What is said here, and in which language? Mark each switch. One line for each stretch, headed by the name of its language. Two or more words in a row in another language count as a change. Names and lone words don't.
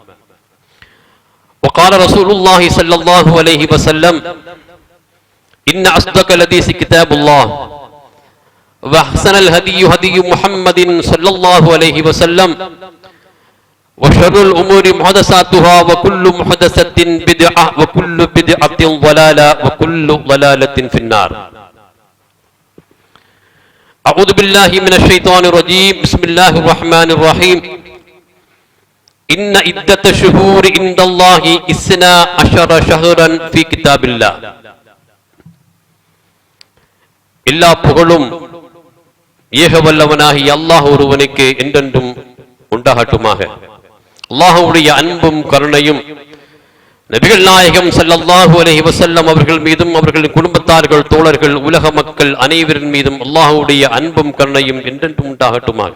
Arabic: وقال رسول الله صلى الله عليه وسلم إن أصدق الحديث كتاب الله وأحسن الهدي هدي محمد صلى الله عليه وسلم وشر الأمور محدثاتها وكل محدثة بدعة وكل بدعة ضلالة وكل ضلالة في النار أعوذ بالله من الشيطان الرجيم بسم الله الرحمن الرحيم إن عدة الشهور عند الله 12 شهرا في كتاب الله
Tamil: எல்லா புகழும் ஏகவல்லவனாகிய அல்லாஹ் ஒருவனுக்கு என்றென்றும் உண்டாகட்டுமாக. அல்லாஹ்வுடைய அன்பும் கருணையும் நபிகள் நாயகம்
Arabic: صلى الله عليه وسلم
Tamil: அவர்கள் மீதும் அவர்களின் குடும்பத்தார்கள் தோழர்கள் உலக மக்கள் அனைவரின் மீதும் அல்லாஹ்வுடைய அன்பும் கருணையும் என்றென்றும் உண்டாகட்டுமாக.